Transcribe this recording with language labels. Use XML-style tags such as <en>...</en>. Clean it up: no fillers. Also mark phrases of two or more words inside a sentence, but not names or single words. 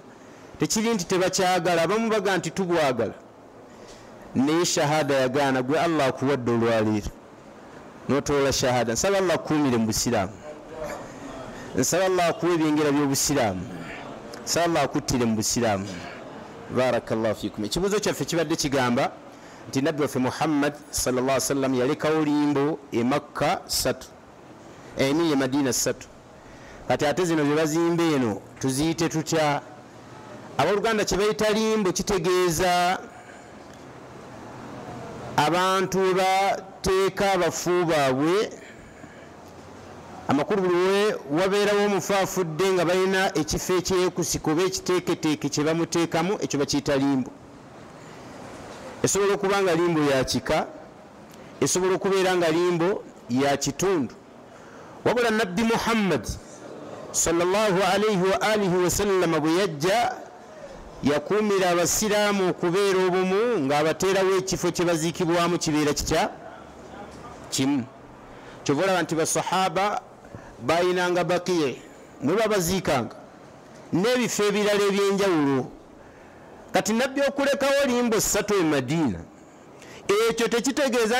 <lg>Tekiri nti tebakyagala, abamu baga nti tubwagala, naye shahada yagaana gwe Allah akuwadde olwaleero n'otoola shahada. Nsaba Allah akuumire mu busiraamu, nsaba Allah akuwa ebyengera by'obusiraamu, nsaba Allah akuttire mu busiraamu.</lg> <ar>بارك الله فيكم.</ar> <lg>Ekibuuzo kyaffe kibadde kigamba nti nabbi waffe Muhammad</lg> <ar>صلى الله عليه وسلم</ar> <lg>yalekawo limbo e Makka 3 eni e Madina 3 kati ate zino bye bazimba eno tuziyite tutya abooluganda kye bayita limbo kitegeeza abantu bateeka abafu baabwe amakulu buli wabeerawo omufaafudde nga balina ekifo ekyekusiku oba ekiteeketeeke kye bamuteekamu ekyo bakiyita limbo esobola okuba nga limbo ya kika esobola okubeera nga limbo ya kitundu wabula nabbi Muhammad</lg> <ar>صلى الله عليه وعلى آله وسلم</ar> <lg>bwe yajja yakuumira abasiraamu okubeera obumu ng'abateerawo ekifo kye baziikibwamu kibeera kitya kimu kyova olaba nti basahaba bayinanga bakiye mwe babaziikanga n'ebifo ebirala ebyenjawulo kati nabbi okulekawo limbo 3 e Madina ekyo tekitegeeza</lg>